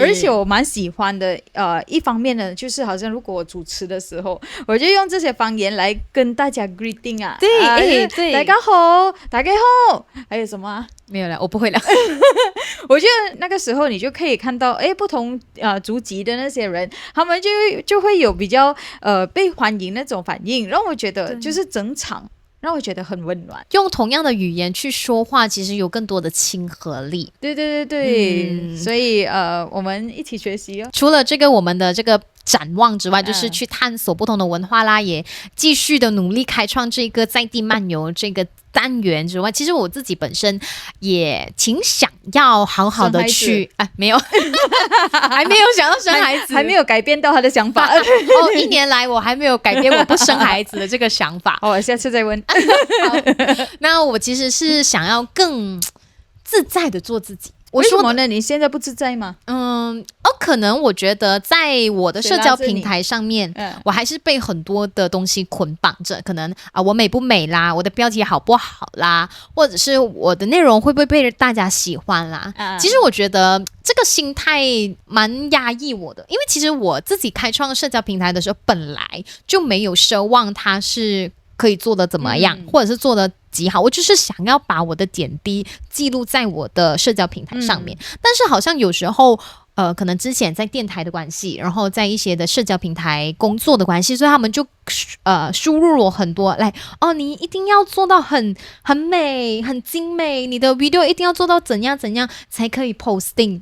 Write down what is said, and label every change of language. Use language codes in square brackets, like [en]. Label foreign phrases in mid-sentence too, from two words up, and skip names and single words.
[zh] 而且我蠻喜歡的一方面呢，就是好像如果我主持的時候，我就用這些方言來跟大家 greeting 啊，對，對，大家好，大家好，還有什麼啊？沒有了，我不會了。我覺得那個時候你就可以看到，不同族籍的那些人，他們就會有比較被歡迎那種反應，讓我覺得就是整場讓我覺得很溫暖。用同樣的語言去說話，其實有更多的親和力。對對對對，所以我們一起學習哦。除了這個我們的這個展望之外，就是去探索不同的文化啦，也繼續的努力開創這個在地漫遊這個單元之外，其實我自己本身也挺想要好好的去沒有還沒有想要生孩子，還沒有改變到他的想法一年來我還沒有改變我不生孩子的這個想法。我下次再問那我其實是想要更自在的做自己。為什麼呢？你現在不自在嗎？可能我覺得在我的社交平台上面，我還是被很多的東西捆綁着。可能我美不美啦，我的標題好不好啦，或者是我的內容會不會被大家喜歡啦。其實我覺得這個心態蠻壓抑我的，因為其實我自己開創社交平台的時候，本來就沒有奢望它是可以做得怎麼樣，或者是做得極好。我就是想要把我的點滴記錄在我的社交平台上面，但是好像有時候可能之前在電台的關係，然後在一些的社交平台工作的關係，所以他們就輸入了很多來你一定要做到很美很精美，你的 video 一定要做到怎樣怎樣才可以 posting，